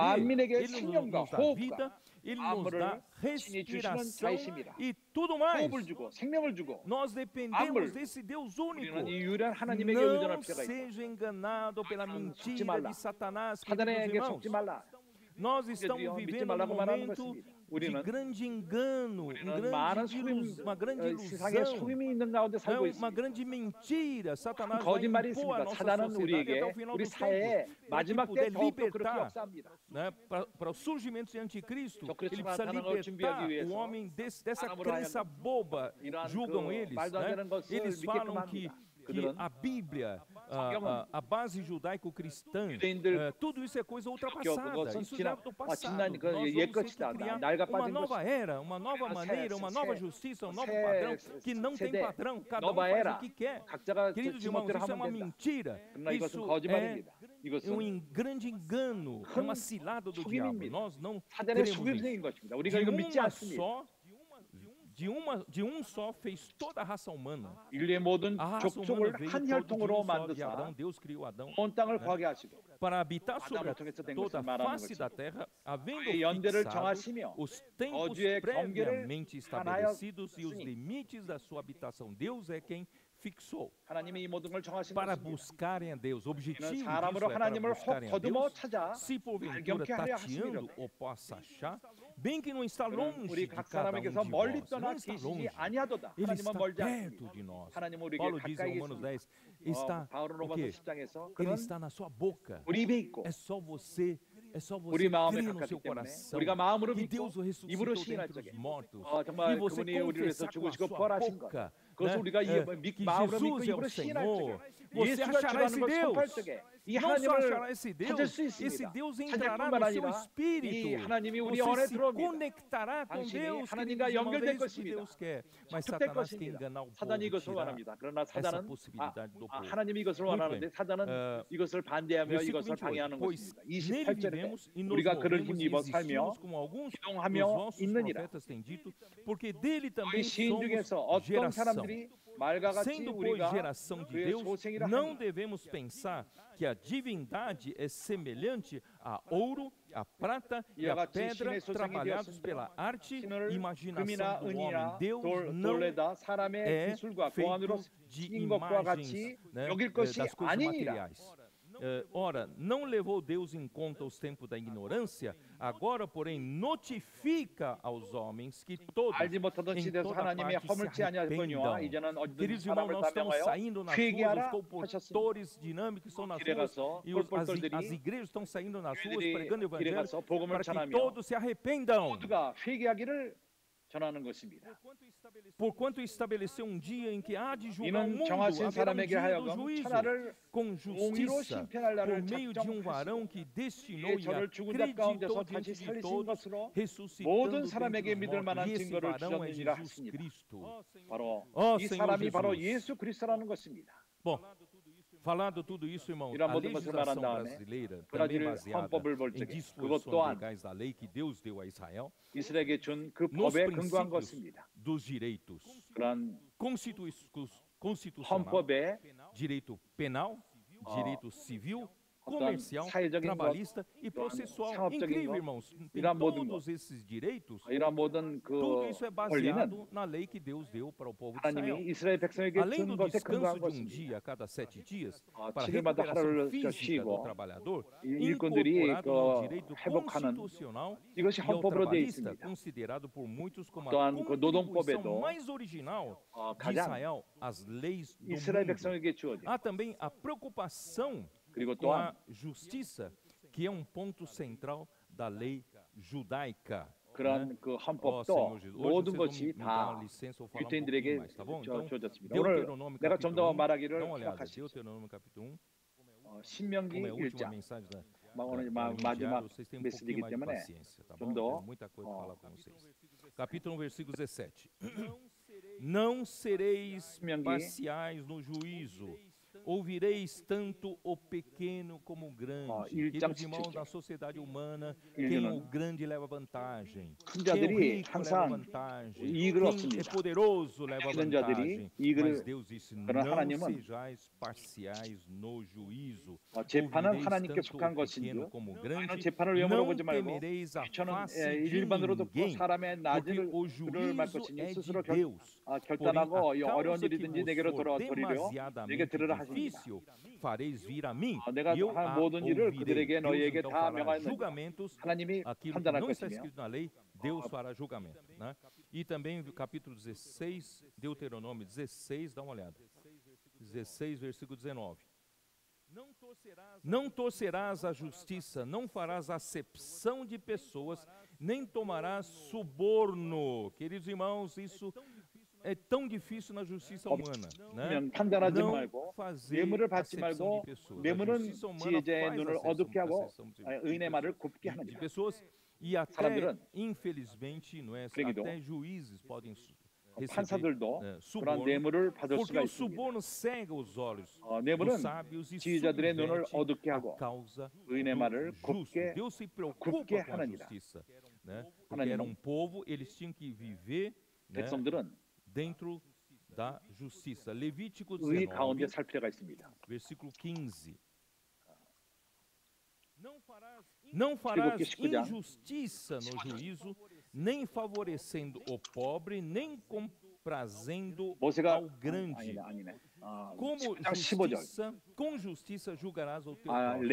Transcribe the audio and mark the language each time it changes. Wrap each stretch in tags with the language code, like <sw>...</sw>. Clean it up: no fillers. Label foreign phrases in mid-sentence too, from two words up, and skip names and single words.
<ko>만민에게</ko> <pt>ele</pt> <ko>생명과</ko> <pt>nos dá</pt> <ko>호흡과</ko> <pt>vida, ele nos</pt> <ko>만물을</ko> <pt>dá</pt> <ko>친히 주시는</ko> <pt>respiração</pt> <ko>자이심이라.</ko> <pt>e tudo mais.</pt> <ko>호흡을 주고 생명을 주고</ko> <pt>Nós dependemos</pt> <ko>만물.</ko> <pt>desse Deus único.</pt> <ko>우리는 이 유일한 하나님에게 의존할</ko> <pt>Não</pt> <ko>필요가 있다.</ko> <pt>seja enganado pela</pt> <ko>속지</ko> <pt>mentira</pt> <ko>말라.</ko> <pt>de Satanás, queridos</pt> <ko>사단에게</ko> <pt>irmãos.</pt> <ko>속지 말라.</ko> <pt>Nós estamos</pt> <ko>믿지</ko> <pt>vivendo um</pt> <ko>말라고 말하는</ko> <pt>momento</pt> <ko>것입니다.</ko> <pt>de</pt> <ko>우리는</ko> <pt>grande engano,</pt> <ko>우리는 많은</ko> <pt>uma grande</pt> <ko>세상에</ko> <pt>ilusão,</pt> <ko>속임이 있는 가운데 살고</ko> <pt>uma</pt> <ko>있습니다.</ko> <pt>grande mentira. Satanás vai</pt> <ko>거짓말이</ko> <pt>impor à</pt> <ko>있습니다.</ko> <pt>nossa</pt> <ko>사단은</ko> <pt>sociedade</pt> <ko>우리에게</ko> <pt>até o final</pt> <ko>우리</ko> <pt>dos tempos,</pt> <ko>사회에</ko> <pt>para que</pt> <ko>마지막 때</ko> <pt>puder</pt> <ko>더욱더 그렇게</ko> <pt>libertar,</pt> <ko>역사합니다.</ko> <pt>né, para o surgimento de anticristo.</pt> <ko>적그리스도가</ko> <pt>Ele precisa</pt> <ko>나타나는 걸</ko> <pt>libertar</pt> <ko>준비하기</ko> <pt>o</pt> <ko>위해서</ko> <pt>homem dessa</pt> <ko>사람으로</ko> <pt>crença boba,</pt> <ko>이러한</ko> <pt>julgam</pt> <ko>그</ko> <pt>eles.</pt> <ko>말도 안</ko> <pt>Né?</pt> <ko>되는 것을</ko> <pt>Eles</pt> <ko>믿게끔</ko> <pt>falam que</pt> <ko>합니다. 그들은</ko> <pt>a Bíblia a base judaico-cristã,</pt> <ko>유대인들</ko> <pt>tudo isso é coisa</pt> <ko>그것은</ko> <pt>ultrapassada. Isso já é do passado.</pt> <ko>지난</ko> <pt>Nós</pt> <ko>그</ko> <pt>vamos</pt> <ko>옛</ko> <pt>ter que</pt> <ko>것이다.</ko> <pt>criar</pt> <ko>낡아</ko> <pt>uma</pt> <ko>빠진</ko> <pt>nova</pt> <ko>것이다.</ko> <pt>era, uma nova maneira, uma nova justiça, um novo</pt> <ko>새</ko> <pt>padrão que não tem</pt> <ko>세대,</ko> <pt>padrão. Cada um nova faz era. o que quer.</pt> <ko>각자가</ko> <pt>Queridos irmãos,</pt> <ko>지멋대로</ko> <pt>isso é</pt> <ko>하면</ko> <pt>uma</pt> <ko>된다.</ko> <pt>mentira.</pt> <ko>그러나 이것은</ko> <pt>Isso é</pt> <ko>거짓말입니다. 이것은</ko> <pt>grande engano, é uma cilada do diabo.</pt> <ko>속임입니다.</ko> <pt>Nós não</pt> <ko>사단의</ko> <pt>cremos nisso.</pt> <ko>속임수인 것입니다. 우리가</ko> <pt>De</pt> <ko>이거 믿지</ko> <pt>uma</pt> <ko>않습니다.</ko> <pt>só, de um só fez toda a raça humana.</pt> <ko>인류의 모든</ko> <pt>A raça humana</pt> <ko>족속을</ko> <pt>veio</pt> <ko>한</ko> <pt>todo de</pt> <ko>혈통으로</ko> <pt>um só de</pt> <ko>만드사</ko> <pt>Adão. Deus criou Adão</pt> <ko>온 땅을 거하게 하시고</ko> <pt>para habitar sobre</pt> <ko>아담을 통해서 된</ko> <pt>toda</pt> <ko>것을</ko> <pt>a</pt> <ko>말하는</ko> <pt>face</pt> <ko>것이죠.</ko> <pt>da terra, havendo</pt> <ko>의 연대를</ko> <pt>fixado</pt> <ko>정하시며</ko> <pt>os tempos</pt> <ko>거주의 경계를</ko> <pt>previamente estabelecidos e os</pt> <ko>하나였으니</ko> <pt>limites da sua habitação. Deus é quem fixou</pt> <ko>하나님이 이 모든 걸 정하신</ko> <pt>para</pt> <ko>것입니다.</ko> <pt>buscarem a Deus. O objetivo</pt> <ko>이는</ko> <pt>disso</pt> <ko>사람으로</ko> <pt>é para</pt> <ko>하나님을</ko> <pt>buscarem a</pt> <ko>거두어</ko> <pt>Deus.</pt> <ko>찾아</ko> <pt>Se porventura</pt> <ko>발견케 하려</ko> <pt>tateando</pt> <ko>하심이로다.</ko> <pt>ou possa achar, bem que não está</pt> <ko>그는</ko> <pt>longe</pt> <ko>우리</ko> <pt>de</pt> <ko>각</ko> <pt>cada um</pt> <ko>사람에게서</ko> <pt>de</pt> <ko>멀리</ko> <pt>nós,</pt> <ko>떠나</ko> <pt>não está</pt> <ko>계시지</ko> <pt>longe.</pt> <ko>아니하도다.</ko> <pt>Ele</pt> <ko>하나님은</ko> <pt>está</pt> <ko>멀지</ko> <pt>perto</pt> <ko>않습니다.</ko> <pt>de nós.</pt> <ko>하나님 우리에게</ko> <pt>Paulo diz em</pt> <ko>가까이</ko> <pt>Romanos</pt> <ko>계십니다.</ko> <pt>10, está</pt> <ko>바울은</ko> <pt>o</pt> <ko>로마서</ko> <pt>quê?</pt> <ko>10장에서</ko> <pt>Ele</pt> <ko>그는</ko> <pt>está na sua boca.</pt> <ko>우리 입에 있고</ko> <pt>É só você</pt> <ko>우리 마음에</ko> <pt>crer no</pt> <ko>가깝기</ko> <pt>seu</pt> <ko>때문에</ko> <pt>coração</pt> <ko>우리가 마음으로</ko> <pt>que</pt> <ko>믿고</ko> <pt>Deus o</pt> <ko>입으로</ko> <pt>ressuscitou</pt> <ko>시인할</ko> <pt>dentre</pt> <ko>적에</ko> <pt>os mortos</pt> <ko>정말</ko> <pt>e você</pt> <ko>그분이 우리를 위해서</ko> <pt>confessar com a</pt> <ko>죽으시고</ko> <pt>sua</pt> <ko>부활하신 것</ko> <pt>boca,</pt> <ko>그것을</ko> <pt>né,</pt> <ko>우리가</ko> <pt>que</pt> <ko>마음으로 믿고</ko> <pt>Jesus é</pt> <ko>입으로</ko> <pt>o</pt> <ko>시인할</ko> <pt>Senhor,</pt> <ko>적에</ko> <pt>você</pt> <ko>예수가</ko> <pt>achará esse</pt> <ko>주라는 걸 선포할</ko> <pt>Deus.</pt> <ko>적에 이</ko> <pt>Não só</pt> <ko>하나님을</ko> <pt>achará esse Deus,</pt> <ko>찾을 수</ko> <pt>esse</pt> <ko>있습니다.</ko> <pt>Deus entrará</pt> <ko>찾을</ko> <pt>no</pt> <ko>뿐만</ko> <pt>seu</pt> <ko>아니라 이</ko> <pt>espírito.</pt> <ko>하나님이 우리</ko> <pt>Você</pt> <ko>안에</ko> <pt>se</pt> <ko>들어옵니다.</ko> <pt>conectará com</pt> <ko>당신이</ko> <pt>Deus,</pt> <ko>하나님과</ko> <pt>queridos irmãos, é</pt> <ko>연결될</ko> <pt>isso que</pt> <ko>것입니다.</ko> <pt>Deus quer. Mas</pt> <ko>축복될</ko> <pt>Satanás quer</pt> <ko>것입니다.</ko> <pt>enganar o povo,</pt> <ko>사단이 이것을</ko> <pt>tirar</pt> <ko>원합니다. 그러나</ko> <pt>essa</pt> <ko>사단은</ko> <pt>possibilidade do povo.</pt> <ko>하나님이 이것을</ko> <pt>Muito</pt> <ko>원하는데</ko> <pt>bem.</pt> <ko>사단은 이것을 반대하며</ko> <pt>Versículo</pt> <ko>이것을</ko> <pt>28.</pt> <ko>방해하는</ko> <pt>Pois</pt> <ko>것입니다.</ko> <pt>nele</pt> <ko>28절에</ko> <pt>vivemos e nos</pt> <ko>우리가 그를</ko> <pt>movemos e</pt> <ko>힘입어 살며</ko> <pt>existimos como alguns dos</pt> <ko>기동하며</ko> <pt>vossos</pt> <ko>있느니라.</ko> <pt>profetas têm dito, porque dele</pt> <ko>너희</ko> <pt>também</pt> <ko>시인</ko> <pt>somos</pt> <ko>중에서 어떤</ko> <pt>geração.</pt> <ko>사람들이 말과 같이</ko> <pt>Sendo, pois,</pt> <ko>우리가</ko> <pt>geração de</pt> <ko>그의</ko> <pt>Deus,</pt> <ko>소생이라</ko> <pt>não</pt> <ko>하니</ko> <pt>devemos pensar que a divindade é semelhante a ouro, a prata e</pt> <ko>이와</ko> <pt>a</pt> <ko>같이</ko> <pt>pedra</pt> <ko>신의 소생이</ko> <pt>trabalhados</pt> <ko>되었으므로</ko> <pt>pela arte</pt> <ko>신을</ko> <pt>e imaginação</pt> <ko>금이나</ko> <pt>do homem.</pt> <ko>은이나</ko> <pt>Deus não</pt> <ko>돌레다 사람의</ko> <pt>é</pt> <ko>기술과 고안으로</ko> <pt>feito de</pt> <ko>친 것과 같이</ko> <pt>imagens, né,</pt> <ko>여길 것이</ko> <pt>das coisas</pt> <ko>아니니라.</ko> <pt>materiais. Ora, não levou Deus em conta os tempos da ignorância, agora, porém, notifica aos homens que todos,</pt> <ko>알지 못하던</ko> <pt>em</pt> <ko>시대에서</ko> <pt>toda</pt> <ko>하나님이</ko> <pt>parte, se</pt> <ko>허물지 아니하거니와</ko> <pt>arrependam.</pt> <ko>이제는 어디든</ko> <pt>Queridos irmãos,</pt> <ko>사람을</ko> <pt>nós estamos</pt> <ko>사명하여</ko> <pt>saindo nas</pt> <ko>회개하라</ko> <pt>ruas, os</pt> <ko>하셨습니다.</ko> <pt>compositores dinâmicos estão nas</pt> <ko>길에</ko> <pt>ruas</pt> <ko>가서</ko> <pt>e</pt> <ko>꼴꼴들이</ko> <pt>as igrejas estão saindo nas ruas</pt> <ko>교회들이</ko> <pt>pregando o</pt> <ko>길에</ko> <pt>evangelho</pt> <ko>가서 복음을</ko> <pt>para que</pt> <ko>전하며</ko> <pt>todos se arrependam.</pt> <ko>모두가 회개하기를 전하는 것입니다.</ko> <pt>Porquanto estabeleceu um dia em que há de julgar o</pt> <ko>이는</ko> <pt>mundo,</pt> <ko>정하신</ko> <pt>haverá um</pt> <ko>사람에게</ko> <pt>dia do</pt> <ko>하여금</ko> <pt>juízo,</pt> <ko>천하를</ko> <pt>com</pt> <ko>공의로</ko> <pt>justiça,</pt> <ko>심판할</ko> <pt>por</pt> <ko>날을</ko> <pt>meio de um varão</pt> <ko>작정하시고</ko> <pt>que destinou</pt> <ko>이에</ko> <pt>e</pt> <ko>저를 죽은 자 가운데서</ko> <pt>acreditou</pt> <ko>다시</ko> <pt>diante de</pt> <ko>살리신</ko> <pt>todos,</pt> <ko>것으로</ko> <pt>ressuscitando</pt> <ko>모든</ko> <pt>dentre</pt> <ko>사람에게</ko> <pt>os</pt> <ko>믿을</ko> <pt>mortos.</pt> <ko>만한</ko> <pt>E esse</pt> <ko>증거를</ko> <pt>varão é</pt> <ko>주셨느니라</ko> <pt>Jesus</pt> <ko>하십니다.</ko> <pt>Cristo.</pt> <ko>바로</ko> <pt>Ó</pt> <ko>이</ko> <pt>Senhor</pt> <ko>사람이 바로</ko> <pt>Jesus.</pt> <ko>예수 그리스도라는 것입니다.</ko> <pt>Bom, falado tudo isso, irmãos,</pt> <ko>이런</ko> <pt>a</pt> <ko>모든 것을</ko> <pt>legislação</pt> <ko>말한 다음에</ko> <pt>brasileira, também</pt> <ko>브라질</ko> <pt>baseada</pt> <ko>헌법을 볼</ko> <pt>em</pt> <ko>적에</ko> <pt>disposições</pt> <ko>그것 또한</ko> <pt>legais da lei que Deus deu a Israel,</pt> <ko>이스라엘에게 준 그</ko> <pt>nos</pt> <ko>법에 근거한</ko> <pt>princípios</pt> <ko>것입니다.</ko> <pt>dos direitos</pt> <ko>그런</ko> <pt>constitucional,</pt> <ko>헌법에</ko> <pt>direito penal, direito civil, comercial,</pt> <ko>사회적인</ko> <pt>trabalhista e</pt> <ko>또한</ko> <pt>processual.</pt> <ko>상업적인</ko> <pt>Incrível,</pt> <ko>것,</ko> <pt>irmãos. Tem</pt> <ko>이러한 모든</ko> <pt>todos esses direitos.</pt> <ko>이런 모든</ko> <pt>Tudo</pt> <ko>그</ko> <pt>isso é</pt> <ko>권리는</ko> <pt>baseado na lei que Deus deu para o povo de Israel.</pt> <ko>하나님이 이스라엘 백성에게</ko> <pt>Além</pt> <ko>준</ko> <pt>do</pt> <ko>것에</ko> <pt>descanso</pt> <ko>근거한</ko> <pt>de um</pt> <ko>것입니다.</ko> <pt>dia a cada 7 dias,</pt> <ko>아,</ko> <pt>para a</pt> <ko>7일마다</ko> <pt>recuperação</pt> <ko>하루를</ko> <pt>física do</pt> <ko>쉬고</ko> <pt>trabalhador,</pt> <ko>일꾼들이</ko> <pt>incorporado no</pt> <ko>그</ko> <pt>direito</pt> <ko>회복하는</ko> <pt>constitucional</pt> <ko>이것이</ko> <pt>e ao</pt> <ko>헌법으로 되어</ko> <pt>trabalhista,</pt> <ko>있습니다.</ko> <pt>considerado por muitos como a</pt> <ko>또한 그</ko> <pt>contribuição</pt> <ko>노동법에도</ko> <pt>mais original de</pt> <ko>가장</ko> <pt>Israel às leis do</pt> <ko>이스라엘</ko> <pt>mundo.</pt> <ko>백성에게 주어진</ko> <pt>Há também a preocupação</pt> <ko>그리고</ko> <pt>com a</pt> <ko>또한</ko> <pt>justiça, que é um ponto central da lei judaica.</pt> <ko>그런 그 헌법도 모든 것이 다 유대인들에게 주어졌습니다. 오늘 내가 좀 더 말하기를 생각하십시오. 신명기 1장 오늘 마지막 메시지이기 때문에 좀 더</ko> <pt>Capítulo 1, versículo 17. Não sereis parciais no juízo, ouvireis tanto o pequeno como o grande. Queridos irmãos, na sociedade humana, quem é o grande leva vantagem, quem é o rico leva vantagem, quem é poderoso leva vantagem. Mas Deus disse, não sejais parciais no juízo.</pt> <ko>재판은 하나님께 속한 것인지 너는 재판을 외모로 보지 말고 귀천은 일반으로 듣고 사람의 낮은 그를 말 것이니 스스로 결단하고 어려운 일이든지 내게로 돌아오리려 내게 들으라 하십니다.</ko> <pt>fareis vir a mim,</pt> <ko>내가</ko> <pt>e eu</pt> <ko>한</ko> <pt>a</pt> <ko>모든 일을</ko> <pt>ouvirei.</pt> <ko>그들에게</ko> <pt>Deus</pt> <ko>너희에게</ko> <pt>então</pt> <ko>다</ko> <pt>fará</pt> <ko>명하였느니라.</ko> <pt>julgamentos,</pt> <ko>하나님이</ko> <pt>aquilo que</pt> <ko>판단할</ko> <pt>não está</pt> <ko>것이며</ko> <pt>escrito na lei, Deus fará julgamento. Né? E também capítulo 16, Deuteronômio 16, dá uma olhada. 16, versículo 19. Não torcerás a justiça, não farás acepção de pessoas, nem tomarás suborno. Queridos irmãos, isso é tão difícil na justiça humana, né?</pt> <ko>판단하지</ko> <pt>Não</pt> <ko>말고</ko> <pt>fazer</pt> <ko>뇌물을 받지</ko> <pt>acepção</pt> <ko>말고</ko> <pt>de pessoas. A</pt> <ko>뇌물은</ko> <pt>justiça humana</pt> <ko>지혜자의</ko> <pt>faz</pt> <ko>눈을</ko> <pt>acepção</pt> <ko>어둡게 하고</ko> <pt>de</pt> <ko>의인의 말을 곱게</ko> <pt>de</pt> <ko>하느니라.</ko> <pt>pessoas e até,</pt> <ko>사람들은</ko> <pt>infelizmente, não é,</pt> <ko>불행히도</ko> <pt>até juízes podem receber</pt> <ko>판사들도 그런</ko> <pt>suborno,</pt> <ko>뇌물을 받을</ko> <pt>porque</pt> <ko>수가</ko> <pt>o</pt> <ko>있습니다.</ko> <pt>suborno cega os olhos dos</pt> <ko>뇌물은</ko> <pt>sábios e</pt> <ko>지혜자들의 눈을</ko> <pt>subverte</pt> <ko>어둡게</ko> <pt>a</pt> <ko>하고</ko> <pt>causa</pt> <ko>의인의</ko> <pt>do</pt> <ko>말을</ko> <pt>justo.</pt> <ko>곱게</ko> <pt>Deus se preocupa</pt> <ko>굽게</ko> <pt>com a</pt> <ko>하느니라.</ko> <pt>justiça, né? Porque era um povo, eles tinham que viver, né,</pt> <ko>백성들은</ko> <pt>dentro da justiça. Levítico</pt> <ko>의</ko> <pt>19,</pt> <ko>가운데 살 필요가 있습니다.</ko> <pt>versículo 15. Não farás injustiça no juízo, nem favorecendo o pobre, nem comprazendo ao grande. Com justiça julgarás o teu próximo.</pt>